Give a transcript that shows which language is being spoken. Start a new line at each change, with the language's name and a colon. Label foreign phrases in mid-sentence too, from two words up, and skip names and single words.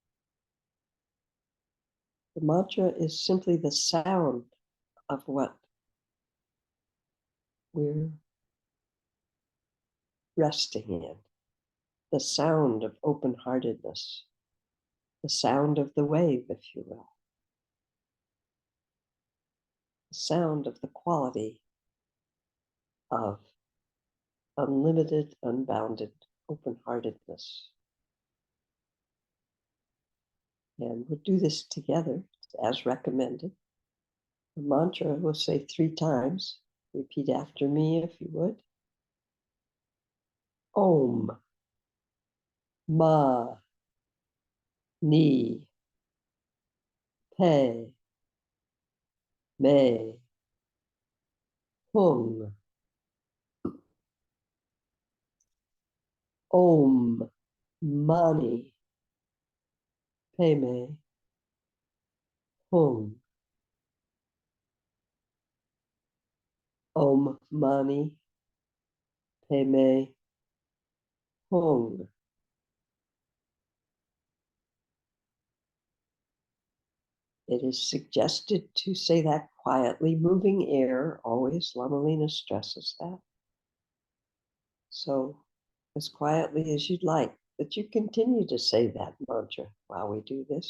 English: The mantra is simply the sound of what we're resting in, the sound of open-heartedness, the sound of the wave, if you will, the sound of the quality of unlimited, unbounded open-heartedness. And we'll do this together as recommended. The mantra we'll say 3 times. Repeat after me if you would.
Sanskrit: Om, Ma, Ni, Pe, Me, Hung. Om, Mani, Pe Me, Hung. Om, Mani, Pe Me, Hung.
English: It is suggested to say that quietly, moving air, always. Lama Lina stresses that. So as quietly as you'd like, that you continue to say that mantra while we do this.